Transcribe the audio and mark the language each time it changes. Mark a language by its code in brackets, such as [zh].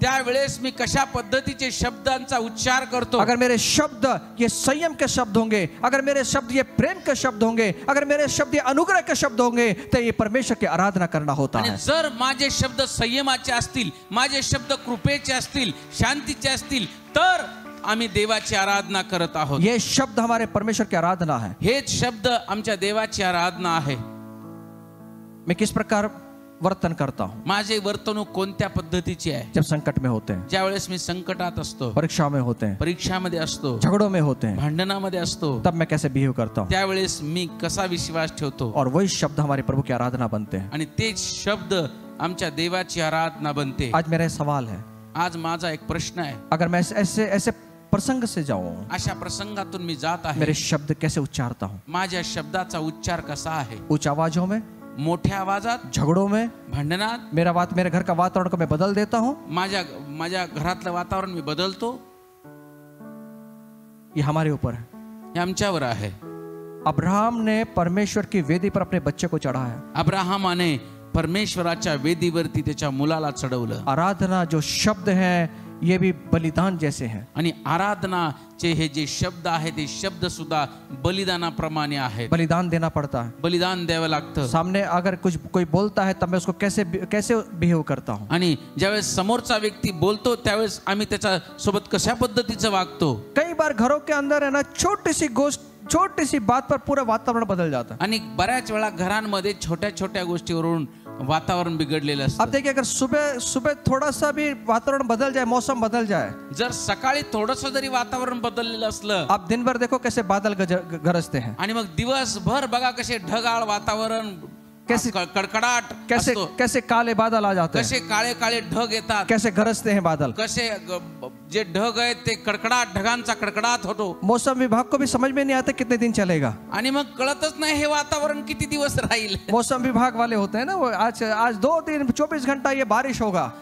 [mr] त्यावेळेस मी कशा पद्धतीचे शब्दांचा उच्चार करतो. [hi] अगर मेरे शब्द ये संयम के शब्द होंगे, अगर मेरे शब्द ये प्रेम के शब्द होंगे, अगर मेरे शब्द ये अनुग्रह के शब्द होंगे, तो ये परमेश्वर की आराधना करना होता [mr] आणि [hi] है। [mr] जर माझे शब्द संयमाचे असतील, माझे शब्द कृपेचे असतील, शांतीचे असतील, तर आम्ही देवाची आराधना करत आहोत. [hi] ये शब्द हमारे परमेश्वर की आराधना है। [mr] हेच शब्द आमच्या देवाची आराधना आहे. [hi] मैं किस प्रकार वर्तन करता हूँ [mr] माझे वर्तणूक कोणत्या पद्धतीची आहे. [hi] जब संकट में होते हैं, [mr] ज्या वेळेस मी संकटात असतो, [hi] परीक्षा में होते हैं, [mr] परीक्षामध्ये असतो, [hi] झगड़ों में होते हैं, [mr] भांडणामध्ये असतो, [hi] तब मैं कैसे बिहेव करता हूँ। [mr] त्यावेळेस मी कसा विश्वास ठेवतो. [hi] और वही शब्द हमारे प्रभु की आराधना बनते हैं। [mr] आणि तेच शब्द आमच्या देवाची आराधना बनते. [hi] आज मेरा सवाल है, [mr] आज माझा एक प्रश्न आहे. [hi] अगर मैं ऐसे ऐसे प्रसंग से जाऊं, [mr] अशा प्रसंगातून मी जात आहे, [hi] मेरे शब्द कैसे उच्चारता हूँ। [mr] माझ्या शब्दाचा उच्चार कसा आहे. [hi] उच्च आवाजों में, [mr] मोठ्या आवाजात, [hi] झगड़ों में, [mr] भांडणात, [hi] मेरे घर का वातावरण को मैं बदल देता हूँ। [mr] माझ्या घरातलं वातावरण मी बदलतो. [hi] ये हमारे ऊपर है। [mr] हे आमच्यावर आहे. [hi] अब्राहम ने परमेश्वर की वेदी पर अपने बच्चे को चढ़ाया। [mr] अब्राहमाने परमेश्वराच्या वेदीवरती त्याच्या मुलाला चढवलं. [hi] आराधना जो शब्द है, ये भी बलिदान जैसे हैं। [mr] आणि आराधनाचे हे जे शब्द आहे, ते शब्द सुद्धा बलिदानाप्रमाणे आहेत. [hi] बलिदान देना पड़ता है। [mr] बलिदान द्यावं लागतं. [hi] सामने अगर कोई बोलता है, तब मैं उसको कैसे बिहेव करता हूँ। [mr] आणि ज्यावेळेस समोरचा व्यक्ती बोलतो, त्यावेळेस आम्ही त्याच्या सोबत कशा पद्धतीचं वागतो. [hi] कई बार घरों के अंदर है ना, छोटी सी बात पर पूरा वातावरण बदल जाता है। [mr] आणि बऱ्याच वेळा घरांमध्ये छोट्या छोट्या गोष्टीवरून वातावरण बिघडलेलं [hi] अब [mr] असतं. [hi] देखिए, अगर सुबह थोड़ा सा भी वातावरण बदल जाए, मौसम बदल जाए, [mr] जर सकाळी थोडंसं जरी वातावरण बदललेलं असलं, [hi] आप दिन भर देखो कैसे बादल गरजते हैं, [mr] आणि मग दिवसभर बघा कसे ढगाळ वातावरण, [hi] कैसे [mr] कडकडाट असतो, [hi] कैसे काले बादल आ जाते हैं, [mr] कसे काळे काळे ढग येतात, [hi] कैसे गरजते हैं बादल। [mr] कसे जे ढग आहेत ते कडकडाट, ढगांचा कडकडाट होतो. [hi] मौसम विभाग को भी समझ में नहीं आता कितने दिन चलेगा। [mr] आणि मग कळतच नाही हे वातावरण किती दिवस राहील. [hi] मौसम विभाग वाले होते हैं ना, वो आज 2 दिन 24 घंटा ये बारिश होगा।